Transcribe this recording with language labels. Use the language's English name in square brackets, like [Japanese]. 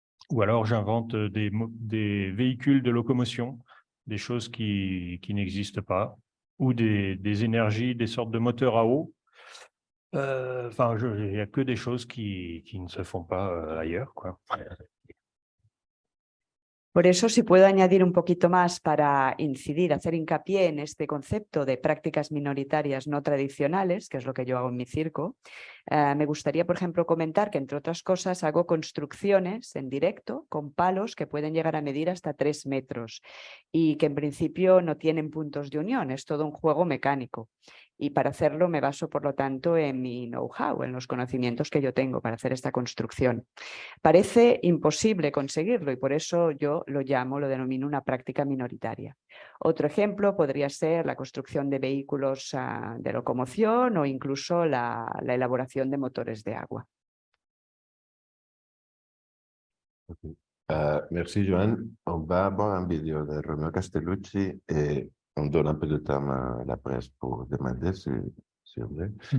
[French] Ou alors j'invente des véhicules de locomotion, des choses qui n'existent pas, ou des énergies, des sortes de moteurs à eau. Enfin, il n'y a que des choses qui ne se font pas ailleurs, quoi. [Spanish] Por eso, si puedo añadir un poquito más para incidir, hacer hincapié en este concepto de prácticas minoritarias no tradicionales, que es lo que yo hago en mi circo, me gustaría, por ejemplo, comentar que, entre otras cosas, hago construcciones en directo con palos que pueden llegar a medir hasta 3 metros y que en principio no tienen puntos de unión, es todo un juego mecánico. Y para hacerlo me baso, por lo tanto, en mi know-how, en los conocimientos que yo tengo para hacer esta construcción. Parece imposible conseguirlo y por eso yo lo denomino una práctica minoritaria. Otro ejemplo podría ser la construcción de vehículos de locomoción o incluso la elaboración de motores de agua. [French] Merci Joan. On va voir un vidéo de Romeo Castellucci et on donne un peu de temps à la presse pour demander si on veut.